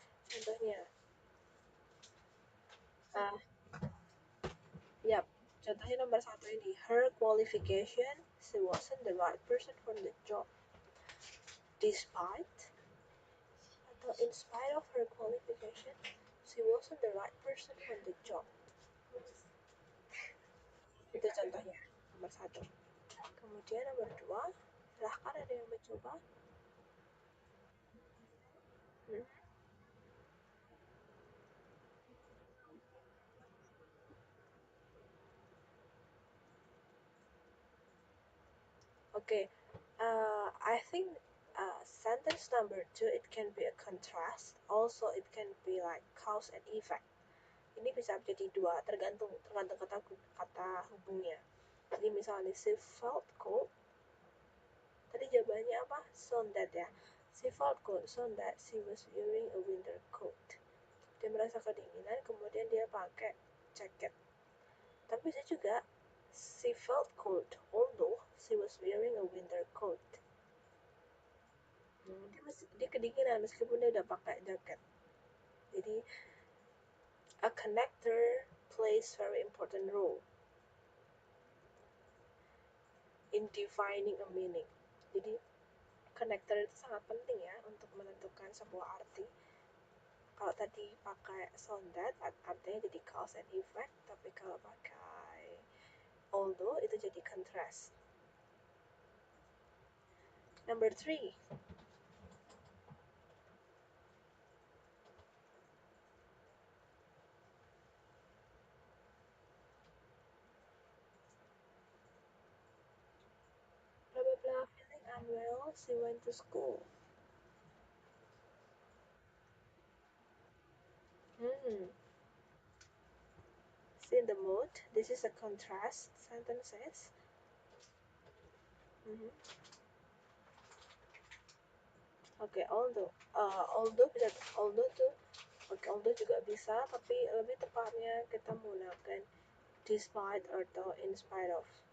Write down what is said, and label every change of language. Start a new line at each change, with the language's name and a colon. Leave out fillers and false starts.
Indonesian: Contohnya, uh, yap, contohnya nomor satu ini,
English: her qualification, she wasn't the right person for the job. Despite atau in spite of her qualification, she wasn't the right person for the job.
Indonesian: Itu contohnya, nomor satu. Kemudian nomor dua, silahkan ada yang mencoba. Hmm.
English: Okay, I think sentence number two, it can be a contrast. Also, it can be like cause and effect.
Indonesian: Ini bisa jadi dua, tergantung kata hubungnya. Jadi misalnya
English: she felt cold.
Indonesian: Tadi jawabannya apa?
English: So that
Indonesian: ya.
English: She felt cold, so that she was wearing a winter coat.
Indonesian: Dia merasa kedinginan, kemudian dia pakai jaket. Tapi bisa juga
English: she felt cold, although she was wearing a winter coat.
Indonesian: Dia kedinginan meskipun dia udah pakai jaket.
English: Jadi a connector plays very important role in defining a meaning.
Indonesian: Jadi connector itu sangat penting ya untuk menentukan sebuah arti. Kalau tadi pakai sound that artinya jadi cause and effect, tapi kalau pakai although itu jadi contrast.
English: Number three, blah blah blah, feeling unwell, she went to school. Hmm. See the mood. This is a contrast sentences. Mm-hmm.
Indonesian: Oke, okay, although juga bisa, tapi lebih tepatnya kita menggunakan despite atau in spite of.